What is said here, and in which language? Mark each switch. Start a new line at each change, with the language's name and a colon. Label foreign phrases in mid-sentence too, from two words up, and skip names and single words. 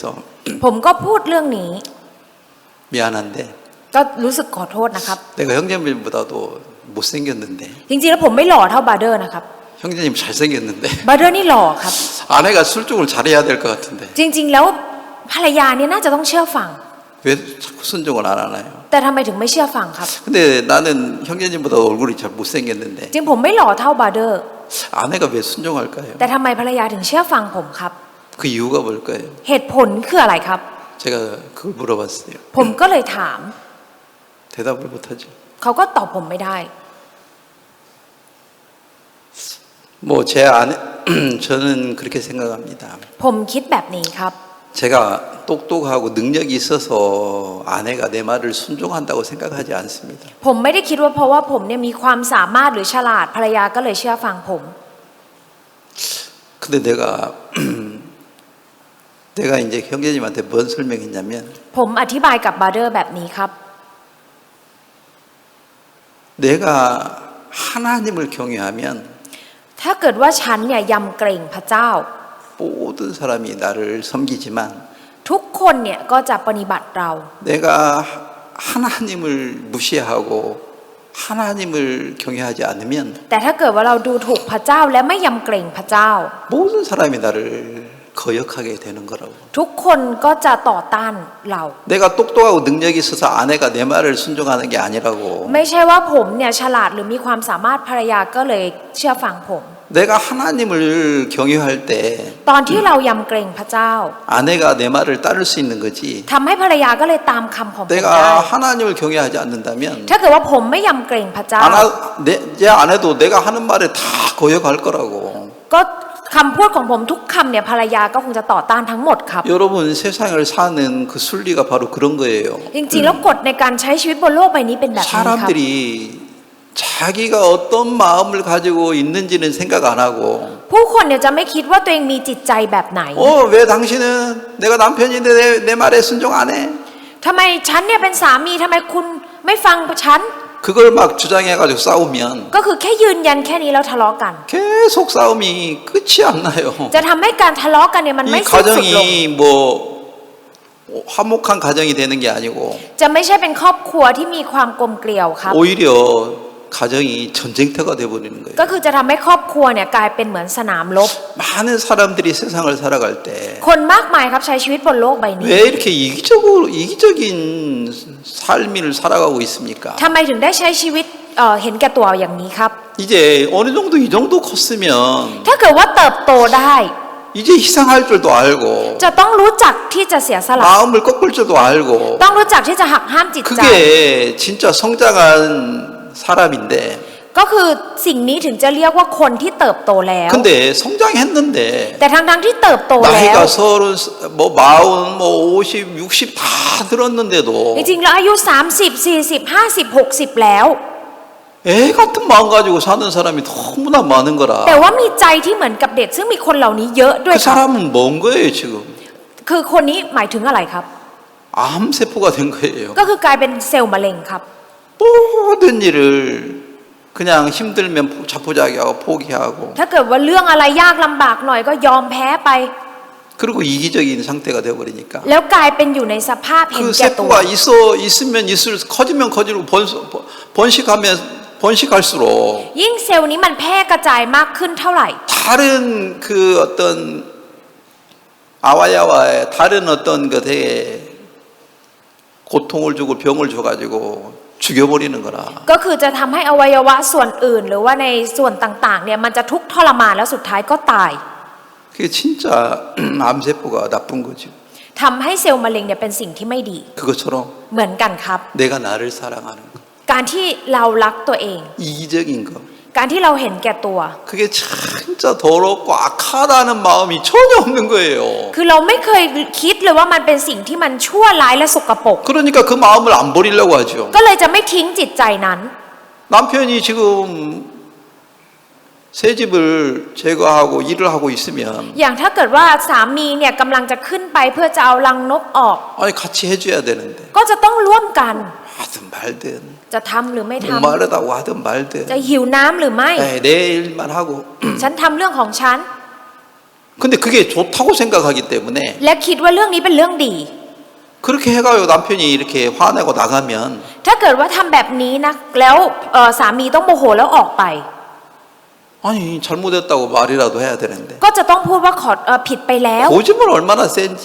Thai: ผมก็พูดเรื่องนี้
Korean: 미안한데
Thai: ก็รู้สึกขอโทษนะครับ
Korean: 내가 형제님보다도 못생겼는데
Thai: จริงๆแล้วผมไม่หล่อเท่าบาร์เดอร์นะครับ
Korean: 형제님 잘생겼는데
Thai: บาร์เดอร์นี่หล่อครับ
Korean: 아내가 술종을 잘해야 될 것 같은데
Thai: จริงๆแล้วภรรยาเนี่ยน่าจะต้องเชื่อฟัง
Korean: 왜 자꾸 순종을 안 하나요?
Thai: แต่ทำไมถึงไม่เชื่อฟังครับ
Korean: 근데 나는 형제님보다 얼굴이 잘 못생겼는데
Thai: จริงผมไม่หล่อเท่าบาร์เดอร์
Korean: 아내가 왜 순종할까요?
Thai: แต่ทำไมภรรยาถึงเชื่อฟังผมครับ
Korean: 그 이유가 뭘까요?
Thai: เหตุผลคืออะไรครับ
Korean: 제가 그걸 물어봤어요.
Thai: ผมก็เลยถาม
Korean: 대답을 못하죠.
Thai: เขาก็ตอบผมไม่ได้
Korean: 뭐 제 아내 저는 그렇게 생각합니다.
Thai: ผมคิดแบบนี้ครับ
Korean: 제가 똑똑하고 능력이 있어서 아내가 내 말을 순종한다고 생각하지 않습니다.
Thai: ผมไม่ได้คิดว่าเพราะว่าผมเนี่ยมีความสามารถหรือฉลาดภรรยาก็เลยเชื่อฟังผม
Korean: 근데 내가 이제 형제님한테 뭔 설명했냐면
Thai: ผมอธิบายกับบาร์เดอร์แบบนี้ครับ
Korean: 내가 하나님을 경외하면
Thai: ถ้าเกิดว่าฉันเนี่ยยำเกรงพระเจ้า
Korean: 모든 사람이 나를 섬기지만
Thai: ทุกคนเนี่ยก็จะปฏิบัติเรา
Korean: 내가 하나님을 무시하고 하나님을 경외하지 않으면
Thai: แต่ถ้าเกิดว่าเราดูถูกพระเจ้าและไม่ยำเกรงพระเจ้า
Korean: 모든 사람이 나를 거역하게 되는 거라고.
Thai: ทุกคนก็จะต่อต้านเรา
Korean: 내가 똑똑하고 능력이 있어서 아내가 내 말을 순종하는 게 아니라고.
Thai: ไม่ใช่ว่าผมเนี่ยฉลาดหรือมีความสามารถภรรยาก็เลยเชื่อฟังผม
Korean: 내가 하나님을 경외할 때
Thai: ตอนที่เรายำเกรงพระเจ้า
Korean: 아내가 내 말을 따를 수 있는 거지.
Thai: ทำให้ภรรยาก็เลยตามคำของผมได้
Korean: 내가 하나님을 경외하지 않는다면
Thai: ถ้าเกิดว่าผมไม่ยำเกรงพระเจ้า
Korean: 제 아내도 내가 하는 말에 다 거역할 거라고.
Thai: ก็คำพูดของผมทุกคำเนี่ยภรรยาก็คงจะต่อต้านทั้งหมดครับ
Korean: 여러분 세상을 사는 그 순리가 바로 그런 거예요.
Thai: จริงๆแล้วกฎในการใช้ชีวิตบนโลกใบนี้เป็นแบบนี้ครับ
Korean: 사람들이 자기가 어떤 마음을 가지고 있는지는 생각 안 하고
Thai: ผู้คนเนี่ยจะไม่คิดว่าตัวเองมีจิตใจแบบไหน
Korean: 왜 당신은 내가 남편인데 내 말에 순종 안 해?
Thai: ทำไมฉันเนี่ยเป็นสามีทำไมคุณไม่ฟังฉัน
Korean: 그걸 막 주장해가지고 싸우면
Thai: ก็คือแค่ยืนยันแค่นี้แล้วทะเลาะกัน
Korean: 계속 싸움이 끝이 안 나요.
Thai: จะทำให้การทะเลาะกันเนี่ยมัน
Korean: 이
Thai: ไม่สิ้นสุดลง
Korean: 가정이 뭐 화목한 가정이 되는 게 아니고
Thai: จะไม่ใช่เป็นครอบครัวที่มีความกลมเกลียวครับ
Korean: 오히려 가정이 전쟁터가 돼버리는 거예요.
Thai: ก็คือจะทำให้ครอบครัวเนี่ยกลายเป็นเหมือนสนามรบ
Korean: 많은 사람들이 세상을 살아갈 때
Thai: คนมากมายครับใช้ชีวิตบนโลกใบนี้
Korean: 왜 이렇게 이기적인 삶을 살아가고 있습니까?
Thai: ทำไมถึงได้ใช้ชีวิตเห็นแก่ตัวอย่างนี้ครับ
Korean: 이제 어느 정도 이 정도 컸으면
Thai: ถ้าเกิดว่าเติบโตได้
Korean: 이제 희생할 줄도 알고
Thai: จะต้องรู้จักที่จะเสียสละ
Korean: 마음을 꺾을 줄도 알고
Thai: ต้องรู้จักที่จะหักห้ามจิตใจ
Korean: 그게 진짜 성장한 사람인데
Thai: ก็คือสิ่งนี้ถึงจะเรียกว่าคนที่เติบโตแล้ว
Korean: 근데 성장했는데
Thai: แต่ทั้งที่เติบโตแล้ว
Korean: 나이가 30, 뭐 40, 뭐 50, 60 다 들었는데도
Thai: จริงๆแล้วอายุ30 40 50 60แล้ว
Korean: 애 같은 마음 가지고 사는 사람이 너무나 많은 거라.
Thai: แต่ว่ามีใจที่เหมือนกับเด็กซึ่งมีคนเหล่านี้เยอะด้วย
Korean: 그
Thai: ครับ
Korean: 사람은 뭔 거예요 지금?
Thai: คือคนนี้หมายถึงอะไรครับ
Korean: 암세포가 된 거예요.
Thai: ก็คือกลายเป็นเซลล์มะเร็งครับ
Korean: 모든 일을 그냥 힘들면 자포자기하고 포기하고
Thai: ถ้าเกิดว่าเรื่องอะไรยากลำบากหน่อยก็ยอมแพ้ไป
Korean: 그리고 이기적인 상태가 되어버리니까
Thai: แล้วกลายเป็นอยู่ในสภาพเห็น
Korean: 그
Thai: แก่ตัว
Korean: 세포가 있으면 있을수록 커지면 커지고 번식하면 번식할수록
Thai: ยิ่งเซลล์นี้มันแพร่กระจายมากขึ้นเท่าไหร่
Korean: 다른 그 어떤 아와야와의 다른 어떤 것에 고통을 주고 병을 줘가지고 죽여버리는 거라.
Thai: ก็คือจะทำให้อวัยวะส่วนอื่น หรือว่าในส่วนต่างๆเนี่ยมันจะทุกข์ทรมานแล้วสุดท้ายก็ตาย
Korean: 그게 진짜 암세포가 나쁜 거죠.
Thai: ทำให้เซลล์มะเร็งเนี่ยเป็นสิ่งที่ไม่ดี
Korean: 그것처럼
Thai: เหมือนกันครับ
Korean: 내가 나를 사랑하는 거,
Thai: การที่เรารักตัวเอง
Korean: 이기적인 거,
Thai: การที่เราเห็นแก่ตัว
Korean: 그게 진짜 더럽고 악하다는 마음이 전혀 없는 거예요.
Thai: คือเราไม่เคยคิดเลยว่ามันเป็นสิ่งที่มันชั่วร้ายและสกปรก
Korean: 그러니까 그 마음을 안 버리려고 하죠.
Thai: ก็เลยจะไม่ทิ้งจิตใจนั้น
Korean: 남편이 지금 새 집을 제거하고 일을 하고 있으면
Thai: อย่างถ้าเกิดว่าสามีเนี่ยกำลังจะขึ้นไปเพื่อจะเอารังนกออก
Korean: 아니 같이 해줘야 되는데
Thai: ก็จะต้องร่วมกัน
Korean: 하든 말든
Thai: จะทำหรือไม่ทำ
Korean: 목마르다고 하든 말든
Thai: จะหิวน้ำหรือไม่
Korean: 내 일만 하고
Thai: ฉันทำเรื่องของฉัน
Korean: 근데 그게 좋다고 생각하기 때문에
Thai: และคิดว่าเรื่องนี้เป็นเรื่องดี
Korean: 그렇게 해가지고 남편이 이렇게 화내고 나가면
Thai: ถ้าเกิดว่าทำแบบนี้นะแล้วสามีต้องโมโหแล้วออกไป
Korean: 아니 잘못했다고 말이라도 해야 되는데
Thai: ก็จะต้องพูดว่าขอผิดไปแล้ว
Korean: 고집은 얼마나 센지